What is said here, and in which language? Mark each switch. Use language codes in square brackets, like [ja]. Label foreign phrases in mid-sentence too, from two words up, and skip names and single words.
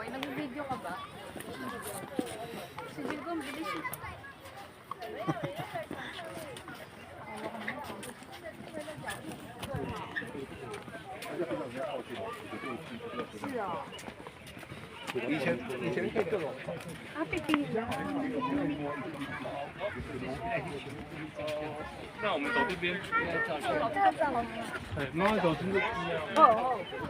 [tl] Nag-video ka ba? Sige ko, bilis eh. Sila. Ah, pipila. [zh] 那我们走这边。哎，慢慢走，真的。 [tl] Oo.